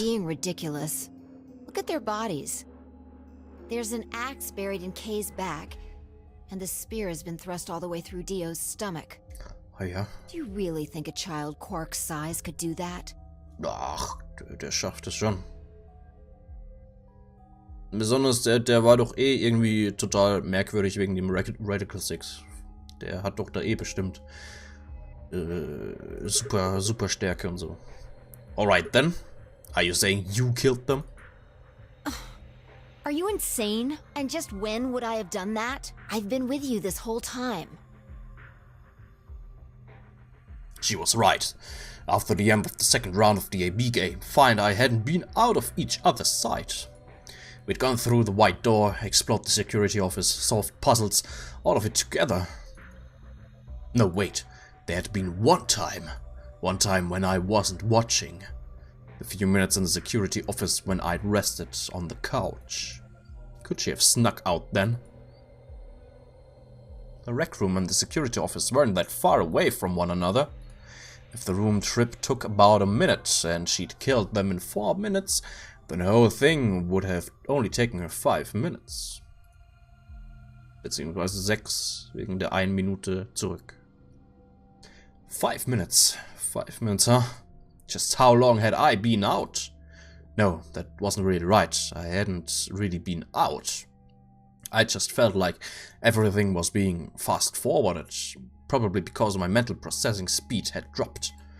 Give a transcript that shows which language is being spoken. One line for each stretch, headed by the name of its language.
English: You're being ridiculous. Look at their bodies. There's an axe buried in Kay's back, and the spear has been thrust all the way through Dio's stomach.
German: Oh ja.
English: Do you really think a child Quark's size could do that?
German: Ach, der schafft es schon. Besonders der war doch eh irgendwie total merkwürdig wegen dem Radical 6. Der hat doch da eh bestimmt super Stärke und so.
English: Alright then. Are you saying you killed them? Are you insane? And just when would I have done that? I've been with you this whole time. She was right. After the end of the second round of the AB game, find I hadn't been out of each other's sight. We'd gone through the white door, explored the security office, solved puzzles, all of it together. No, wait. There had been one time when I wasn't watching. A few minutes in the security office when I'd rested on the couch. Could she have snuck out then? The rec room and the security office weren't that far away from one another. If the room trip took about a minute and she'd killed them in 4 minutes, then the whole thing would have only taken her 5 minutes.
German: Beziehungsweise 6 wegen der 1 Minute zurück.
English: 5 minutes. 5 minutes, huh? Just how long had I been out? No, that wasn't really right. I hadn't really been out. I just felt like everything was being fast-forwarded, probably because my mental processing speed had dropped.